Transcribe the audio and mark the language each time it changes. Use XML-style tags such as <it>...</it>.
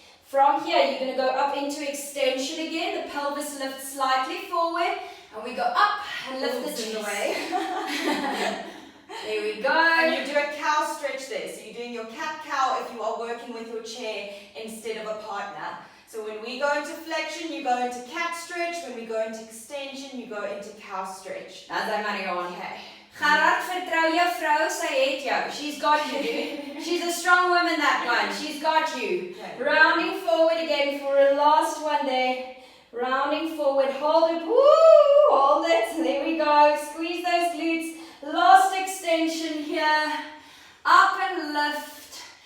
<en>From here, you're going to go up into extension again. The pelvis lifts slightly forward, and we go up and lift the chin away. There we go. And you do a cow stretch there. So you're doing your cat-cow if you are working with your chair instead of a partner. So when we go into flexion, you go into cat stretch. When we go into extension, you go into cow stretch.</en> <af>Nou, dan maar gaan. Okay. Gerard, vertrou jou vrou, sy het jou.</af> <en>She's got you. She's a strong woman, that one. She's got you. Okay. Rounding forward again for a last one there. Rounding forward, hold it. Woo! Hold it. There we go. Squeeze those glutes. Last extension here. Up and lift.</en>